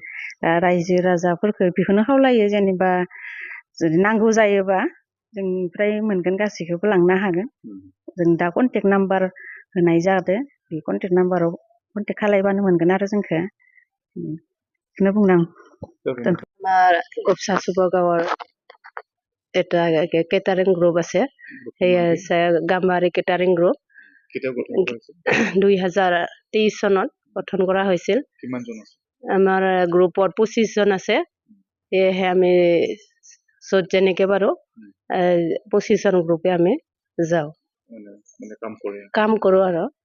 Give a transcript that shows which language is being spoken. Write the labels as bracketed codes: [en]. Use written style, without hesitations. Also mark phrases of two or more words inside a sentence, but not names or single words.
[brx] दा रायजो राजाफोरखौ बेखौनो खावलायो जेनेबा जुदि नांगौ जायोबा जोंनिफ्राय मोनगोन, गासैखौबो लांनो हागोन। जों दा कन्टेक्ट नाम्बार होनाय जादों। बे कन्टेक्ट नाम्बाराव कन्टेक्ट खालायबानो मोनगोन आरो जोंखौ। बेखौनो बुंदों आं। [as] गबसासुबा गाঁৱৰ এটা কেটাৰিং গ্ৰুপ আছে। সেই আছে গাম্বাৰী কেটাৰিং গ্ৰুপ। 2023 চনত গঠন কৰা হৈছিল। আমাৰ গ্ৰুপত 25 জন আছে। সেয়েহে আমি য'ত যেনেকে পাৰো 25 জন গ্ৰুপে আমি যাওঁ, কাম কৰো আৰু।